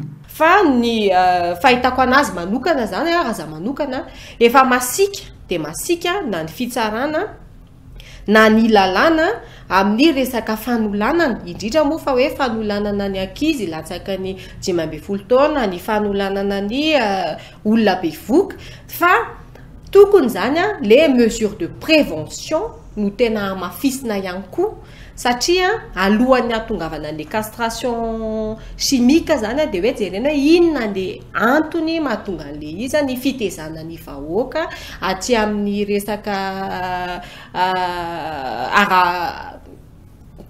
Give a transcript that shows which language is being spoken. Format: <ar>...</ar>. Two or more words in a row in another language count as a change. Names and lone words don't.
<mg>Fa ny fahitako anazy manokana zany raha za manokana efa masika dia masika na ny fitsarana na ny lalàna amin'ny resaka fanolanana indrindra moa fa hoe fanolanana ny ankizy latsaka ny 12 taona ny fanolanana ny olona be voka fa tokony zany</mg> <fr>les mesures de prévention</fr> <mg>no tena mafisina ihany koa satria alohan'ny atongavana</mg> <fr>le castration chimique</fr> <mg>zany dia hoe jerena inona le antony mahatonga an'le izy ny fitezana ny vahoaka aty amin'ny resaka</mg>